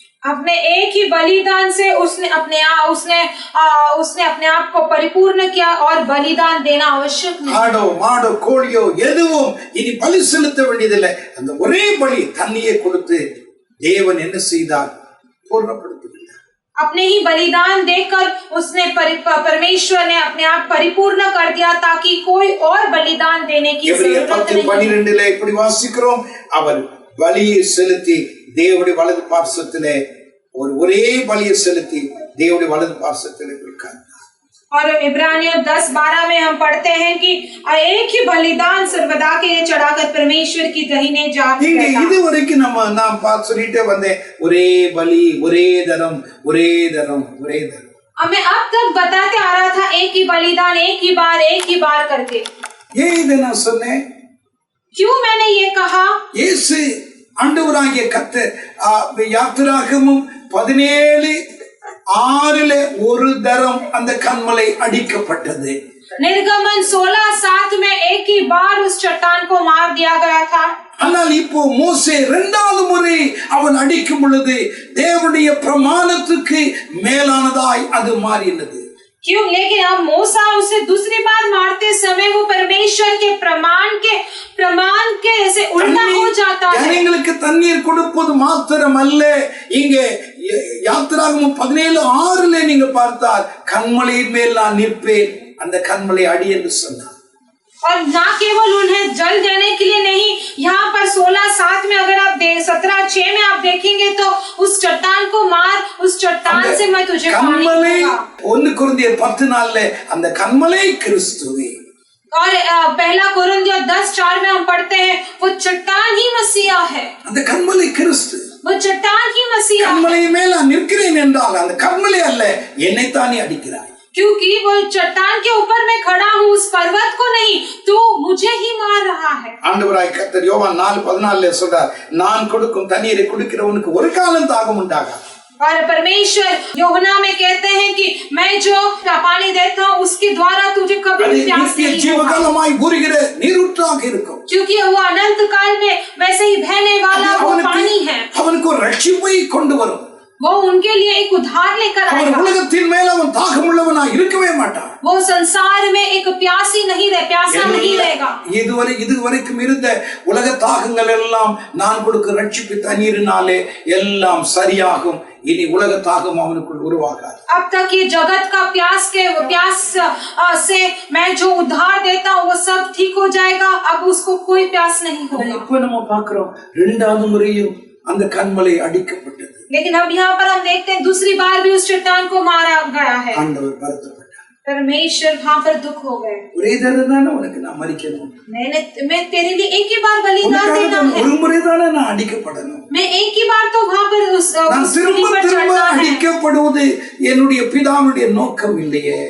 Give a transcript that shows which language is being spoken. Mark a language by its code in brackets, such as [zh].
[hi] अपने एक ही बलिदान से उसने अपने आप को परिपूर्ण किया और बलिदान देना आवश्यक नहीं। [ta] ஆடோ மாடோ கோழியோ எதுவும் இனி பலி செலுத்த வேண்டியதில்லை. அந்த ஒரே பலி தன்னையே கொடுத்து தேவன் என்ன செய்தார்? பூர்ணப்படுத்தினார். [hi] अपने ही बलिदान देकर उसने परमेश्वर ने अपने आप परिपूर्ण कर दिया ताकि कोई और बलिदान देने की जरूरत नहीं। [ta] 10:12 இப்படி வாசிக்கிறோம், அவர் பலியை செலுத்தி தேவனுடைய வலது பார்சத்திலே ஒரே பலியை செலுத்தி தேவனுடைய வலது பார்சத்திலே உட்கார்ந்தார். [hi] और इब्रानियों 10:12 में हम पढ़ते हैं कि एक ही बलिदान सर्वदा के लिए चढ़ाकर परमेश्वर की दाहिने जात [ta] இங்க இதுவரைக்கும் நாம் சொல்லிட்டே வந்தேன், ஒரே பலி ஒரே தரம் ஒரே தரம் ஒரே தரம். [hi] हमें अब तक बताते आ रहा था एक ही बलिदान एक ही बार करके। [ta] ஏன் இதை நான் சொன்னேன்? [hi] क्यों मैंने ये कहा? [ta] இயேசு ஆண்டவராகிய கர்த்தர் யாத்திராகமம் 17:6 ஒரு தரம் அந்த கன்மலை அடிக்கப்பட்டது. [hi] निर्गमन 16:7 में एक ही बार उस चट्टान को मार दिया गया था। [ta] ஆனால் இப்போ மோசே இரண்டாவது முறை அவன் அடிக்கும் பொழுது தேவனுடைய பிரமாணத்துக்கு மேலானதாய் அது மாறினது. [hi] क्यों? लेकिन अब मूसा उसे दूसरी बार मारते समय वो परमेश्वर के प्रमाण के ऐसे उल्टा हो जाता है। [ta] ஜனங்களுக்கு தண்ணீர் கொடுப்பது மாத்திரம் அல்ல, இங்கே யாத்திராகமம் 17:6 நீங்க பார்த்தால் கன்மலையின் மேல் நான் நிற்பேன், அந்த கன்மலை அடி என்று சொன்னார். [hi] और ना केवल उन्हें जल देने के लिए नहीं, यहाँ पर 16:7 में अगर आप 17:6 में आप देखेंगे तो उस चट्टान को मार, उस चट्टान से मैं तुझे पानी दूंगा। [ta] 1 கொரிந்தியர் 10:4 அந்த கன்மலை கிறிஸ்துவே। [hi] और पहला कुरिन्थियों 10:4 में हम पढ़ते हैं वो चट्टान ही मसीहा है। [ta] அந்த கன்மலை கிறிஸ்து। [hi] वो चट्टान ही मसीहा है। [ta] கன்மலை மேல் நான் நிற்கிறேன் என்றால் அந்த கன்மலை அல்ல, என்னைத்தானே அடிக்கிறாய். [hi] क्योंकि वो चट्टान के ऊपर मैं खड़ा हूँ, उस पर्वत को नहीं, तो मुझे ही मार रहा है। [ta] ஆண்டவராய் கர்த்தர் யோவான் 4:14 சொல்றார், நான் கொடுக்கும் தண்ணீரை குடிக்கிறவனுக்கு ஒரு காலம் தாகம் உண்டாகாது. [hi] और परमेश्वर यूहन्ना में कहते हैं कि मैं जो पानी देता हूँ उसके द्वारा तुझे कभी भी प्यास नहीं होगा, [ta] ஜீவகாலமாய் ஊறுகிற நீரூற்றாக இருக்கும். [hi] क्योंकि वो अनंत काल में वैसे ही बहने वाला वो पानी है। [ta] அவனுக்கு ஒரு ரட்சிப்பை கொண்டு வரும். [hi] वो उनके लिए एक उद्धार लेकर [ta] அவன் [hi] आएगा। [ta] உலகத்தின் மேல் அவன் தாகமுள்ளவனாய் இருக்கவே மாட்டான். [hi] वो संसार में एक प्यासा नहीं रहेगा। [ta] இதுவரைக்கும் இருந்த உலக தாகங்கள் எல்லாம் நான் கொடுக்க ரட்சிப்பு தண்ணீரினாலே எல்லாம் சரியாகும். இனி உலக தாகம் அவனுக்குள் உருவாகாது. [hi] अब तक ये जगत का प्यास से मैं जो उद्धार देता हूँ वो सब ठीक हो जाएगा, अब उसको कोई प्यास नहीं होगा। [ta] இப்ப நம்ம பார்க்கிறோம் இரண்டாவது முறையும் அந்த கன்மலை அடிக்கப்பட்டது. [hi] लेकिन अब यहाँ पर हम देखते हैं दूसरी बार भी उस चट्टान को मारा गया है। [ta] ஆண்டவர் வருத்தப்பட்டார். [hi] परमेश्वर वहाँ पर दुख हो गए। [ta] ஒரே தடவை தானே உனக்கு நான் மரிக்கணும், [hi] मैं तेरे लिए एक ही बार बलिदान देना है, [ta] ஒரு முறை தானே நான் அடிக்கப்படணும். [hi] मैं एक ही बार तो वहाँ पर [ta] நான் திரும்ப திரும்ப அடிக்கப்படுவது என்னுடைய பிதாவுடைய நோக்கம் இல்லையே.